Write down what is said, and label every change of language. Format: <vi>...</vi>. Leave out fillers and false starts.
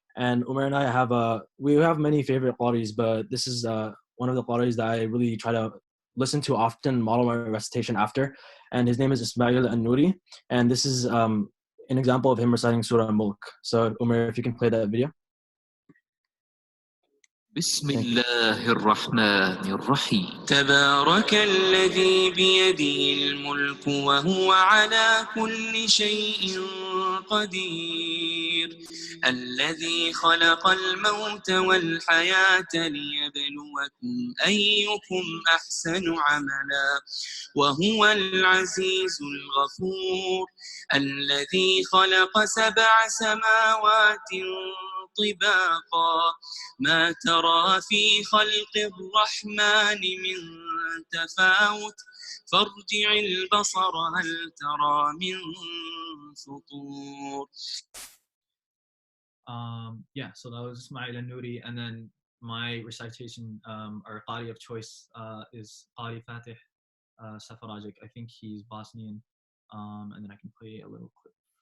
<en>And Omair and I have we have many favorite qaris, but this is one of the qaris that I really try to listen to often, model my recitation after. And his name is Ismail An-Nuri. And this is an example of him reciting Surah Mulk. So Omair, if you can play that video.</en> <ar>بسم الله الرحمن الرحيم تبارك الذي بيده الملك وهو على كل شيء قدير الذي خلق الموت والحياة ليبلوكم أيكم أحسن عملا وهو العزيز الغفور الذي خلق 7 سماوات طباقا ما ترى في خلق الرحمن من تفاوت فارجع البصر هل ترى من فطور.</ar> <en>Yeah, so that was Ismail An-Nuri, and then my recitation or qari of choice is Qari Fatih Safarajic. I think he's Bosnian, and then I can play a little clip.</en>